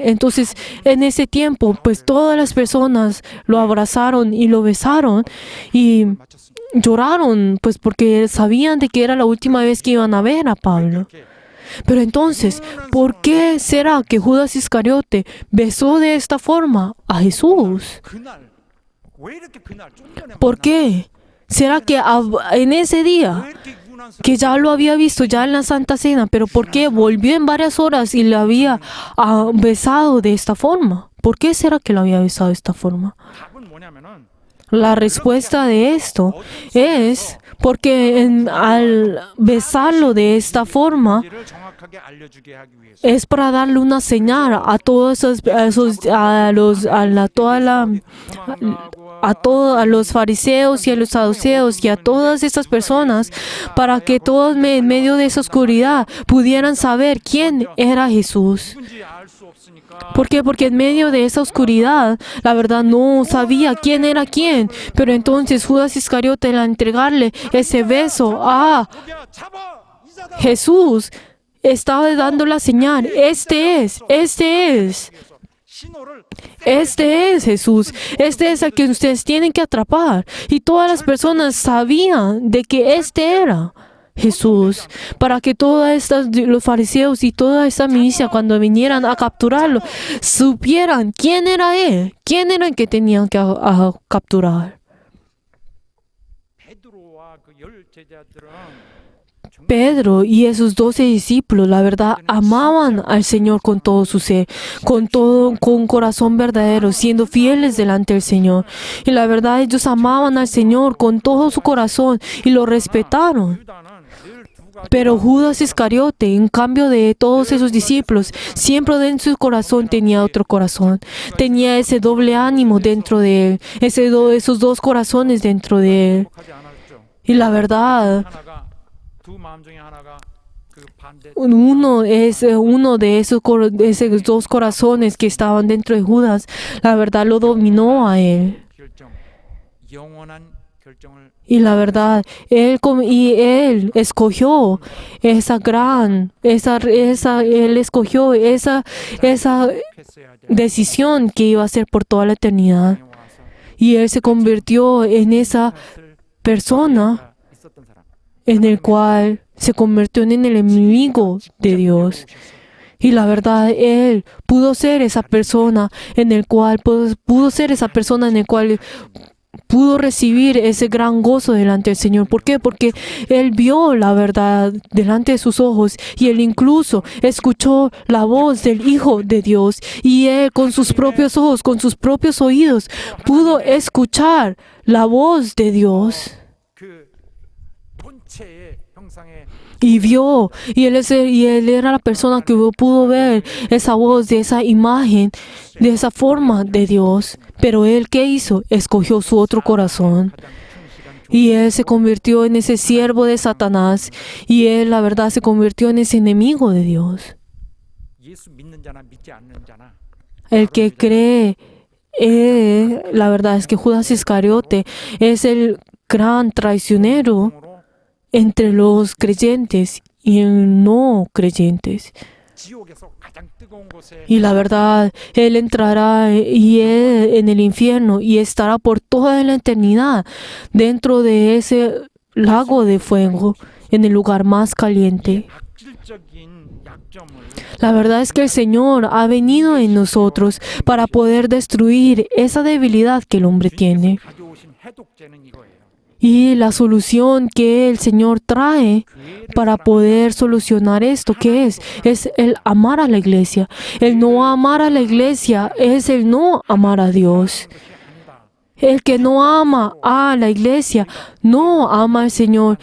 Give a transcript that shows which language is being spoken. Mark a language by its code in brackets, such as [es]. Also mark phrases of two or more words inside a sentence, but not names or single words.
[es] Entonces, en ese tiempo, pues todas las personas lo abrazaron y lo besaron y lloraron, pues porque sabían de que era la última vez que iban a ver a Pablo. Pero entonces, ¿por qué será que Judas Iscariote besó de esta forma a Jesús? [ko] 그날 왜 이렇게 그날 좀 전에 [es] ¿Por qué? ¿Será que en ese día, [ko] 왜 이렇게 유난스럽게 [es] que ya lo había visto ya en la Santa Cena, pero por qué volvió en varias horas y le había besado de esta forma? ¿Por qué será que lo había besado de esta forma? [ko] 답은 뭐냐면은 [es] La respuesta de esto es porque al besarlo de esta forma [ko] 이를 정확하게 알려주게 하기 위해서 [es] es para darle una señal a todos a los fariseos y a los saduceos y a todas estas personas, para que todos en medio de esa oscuridad pudieran saber quién era Jesús. [ko] 누군지 알 수 없으니까 [es] ¿Por qué? Porque en medio de esa oscuridad, la verdad no sabía quién era quién. Pero entonces Judas Iscariote, al entregarle ese beso a [ko] 야 잡아 이자다 [es] Jesús, estaba dando la señal. Este es [ko] 신호를 [es] Jesús. Este es el que ustedes tienen que atrapar. Y todas las personas sabían de que este era Jesús, para que los fariseos y toda esta milicia, cuando vinieran a capturarlo, supieran quién era él, quién era el que tenían que capturar. [ko] 베드로와 그 열 제자들은 [es] Pedro y esos 12 discípulos, la verdad, amaban al Señor con todo su ser, con corazón verdadero, siendo fieles delante del Señor. Y la verdad, ellos amaban al Señor con todo su corazón y lo respetaron. [ko] 유다는 늘 두 가지 [es] Pero Judas Iscariote, en cambio de todos esos discípulos, siempre dentro de su corazón tenía otro corazón. Tenía ese doble ánimo dentro de él, esos dos corazones dentro de él. [ko] 하지 않았죠. [es] Y la verdad, [ko] 하나가 두 마음 중에 하나가 그 반대 [es] uno de esos dos corazones que estaban dentro de Judas, la verdad lo dominó a él. [ko] 결정, 영원한 결정을 [es] Y la verdad, él escogió él escogió esa [ko] 했어야 돼. [es] decisión que iba a ser por toda la eternidad. [ko] 와서 [es] Y él se convirtió en esa [ko] 것을 [es] persona, [ko] 있었던 사람. [es] en el cual se convirtió en el enemigo de Dios. Y la verdad, Él pudo ser esa persona en el cual pudo recibir ese gran gozo delante del Señor. ¿Por qué? Porque Él vio la verdad delante de sus ojos y Él incluso escuchó la voz del Hijo de Dios. Y Él con sus propios ojos, con sus propios oídos, pudo escuchar la voz de Dios. [ko] 그 본체의 형상의 [es] Y vio, y él era la persona que pudo ver esa voz, de esa imagen, de esa forma de Dios. Pero él, ¿qué hizo? Escogió su otro corazón. Y él se convirtió en ese siervo de Satanás. Y él, la verdad, se convirtió en ese enemigo de Dios. [ko] 예수 믿는 자나 믿지 않는 자나 [es] El que cree, la verdad es que Judas Iscariote es el gran traicionero entre los creyentes y no creyentes. [ko] 지옥에서 가장 뜨거운 곳에 [es] Y la verdad, Él entrará en el infierno y estará por toda la eternidad dentro de ese lago de fuego, en el lugar más caliente. [ko] 악질적인 약점을 [es] La verdad es que el Señor ha venido en nosotros para poder destruir esa debilidad que el hombre tiene. [ko] 가져오신 해독제는 이거예요. [es] Y la solución que el Señor trae para poder solucionar esto, ¿qué es? Es el amar a la iglesia. El no amar a la iglesia es el no amar a Dios. El que no ama a la iglesia no ama al Señor.